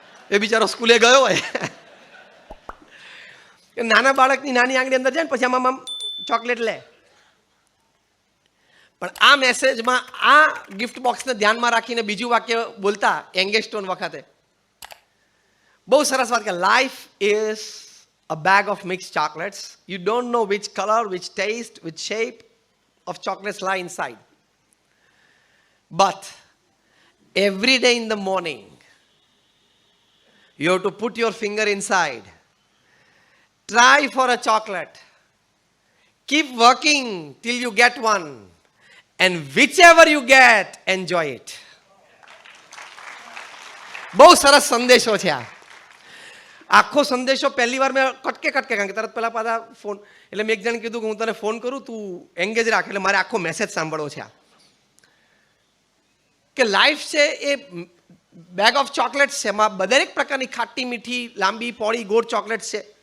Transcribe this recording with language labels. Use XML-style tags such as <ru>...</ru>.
<gu>એ બિચારો સ્કૂલે ગયો હોય નાના બાળકની નાની આંગળી અંદર જાય ને પછી આમ આમ ચોકલેટ લે. પણ આ મેસેજમાં આ ગિફ્ટ બોક્સને ધ્યાનમાં રાખીને બીજું વાક્ય બોલતા એંગેજ ટોન વખતે બહુ સરસ વાત કે</gu> <en>Life is a bag of mixed chocolates. You don't know which color, which taste, which shape of chocolates lie inside. But every day in the morning, you have to put your finger inside. Try for a chocolate. Keep working till you get one. And whichever you get, enjoy it.</en> <gu>બહુ સરસ સંદેશો છે આ. આખો સંદેશો પહેલી વાર મેં કટકે કારણ કે તરત પહેલાં પાછા ફોન, એટલે મેં એક જણ કીધું કે હું તને ફોન કરું, તું એંગેજ રાખ, એટલે મારે આખો મેસેજ સાંભળવો છે આ. કે લાઈફ છે એ બેગ ઓફ ચોકલેટ્સ છે. એમાં દરેક પ્રકારની ખાટી મીઠી લાંબી પોળી ગોળ ચોકલેટ્સ છે.</gu>